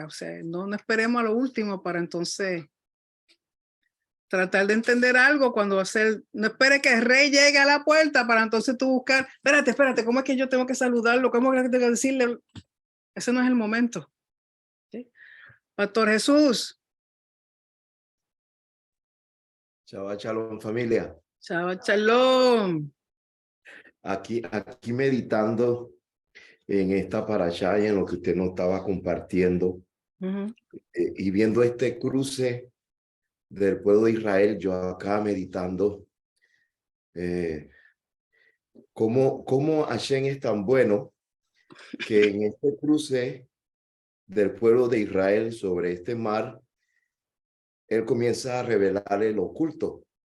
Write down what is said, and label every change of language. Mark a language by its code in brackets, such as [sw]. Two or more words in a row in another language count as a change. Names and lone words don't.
[es] O sea, no esperemos a lo último para entonces tratar de entender algo cuando no espere que el rey llegue a la puerta para entonces tú buscar, espérate, ¿cómo es que yo tengo que saludarlo? ¿Cómo es que tengo que decirle? Ese no es el momento. ¿Sí? Pastor Jesús. [he] שבת שלום, [es] familia. [he] שבת שלום. [es] Aquí meditando en esta parashá y en lo que usted nos estaba compartiendo y viendo este cruce del pueblo de Israel, yo acá meditando cómo Hashem es tan bueno que en este cruce del pueblo de Israel sobre este mar, él comienza a revelar el oculto.